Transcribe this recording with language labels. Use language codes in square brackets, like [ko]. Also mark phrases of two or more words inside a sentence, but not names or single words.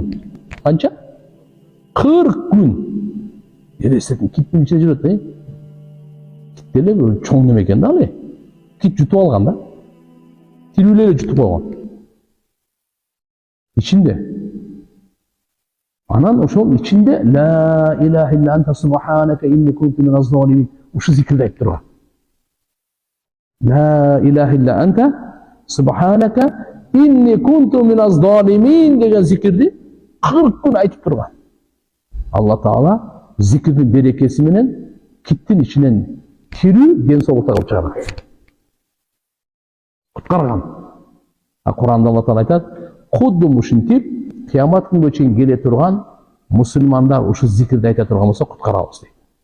[ky] Канча? 40 күн. Елестетин, киттин ичинде жүрөт да. Киттеле бир чоң неме экен да ал. Кит жутуп алган да. Тирүүлөр жутуп койгон. Ичинде. Анан ошол ичинде [ar] لا إله إلا أنت سبحانك إني كنت من الظالمين. [ky] Ушу зикирди айтып турган. [ar] لا إله إلا أنت سبحانك إني كنت من الظالمين [ky] деген зикирди 40 күн айтып турган. Алла Таала зикирдин берекеси менен киттин ичинен тирүү ден соолукта кылып чыгарат. Куткарган. Куранда Алла Таала айтат, кудду ушинтип кыямат күнгө чейин келе турган мусулмандар ушу зикирди айта турган болсо куткарабыз дейт.